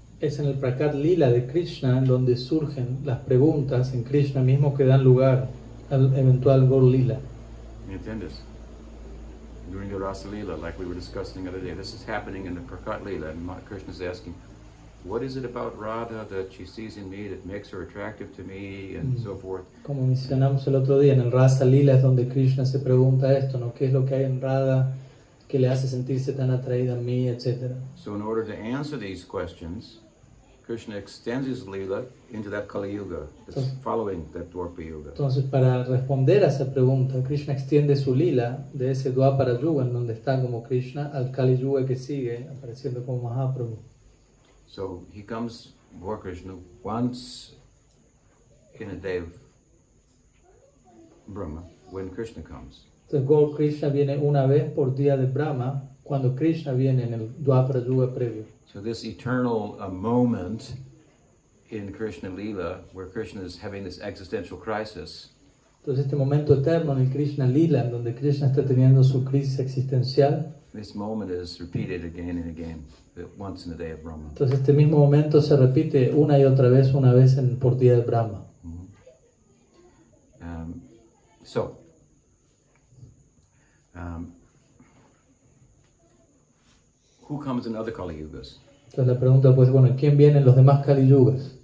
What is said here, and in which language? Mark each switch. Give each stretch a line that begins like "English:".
Spanish: Es en el Prakat Lila de Krishna en donde surgen las preguntas en Krishna mismo que dan lugar al eventual Gaur Lila. ¿Me entiendes?
English: During the Rasa Leela, like we were discussing the other day, this is happening in the Prakat Leela, and Krishna is asking, what is it about Radha that she sees in me that makes her attractive to me, and so forth.
Spanish: Como mencionamos el otro día, en el Rasa Lila es donde Krishna se pregunta esto, ¿no? ¿Qué es lo que hay en Radha que le hace sentirse tan atraída a mí, etcétera?
English: So in order to answer these questions, Krishna extends his Leela into that Kali Yuga that's following that Dwapara Yuga.
Spanish: Entonces, para responder a esa pregunta, Krishna extiende su lila de ese Dwapara Yuga, en donde está como Krishna, al Kali Yuga que sigue, apareciendo como Mahaprabhu.
English: So he comes, Gaur Krishna, once in a day of Brahma, when Krishna comes.
Spanish: Entonces, Gaur Krishna viene una vez por día de Brahma, cuando Krishna viene en el Dwapara Yuga previo.
English: So this eternal moment in Krishna Leela, where Krishna is having this existential crisis,
Spanish: Entonces, este momento eterno en el Krishna Lila, en donde Krishna está teniendo su crisis existencial,
English: this moment is repeated again and again, once in a day of Brahma.
Spanish: entonces este mismo momento se repite una y otra vez, por día de Brahma.
English: So, who comes in other Kali Yugas,
Spanish: Entonces la pregunta pues, bueno, ¿quién viene en los demás Kali Yugas?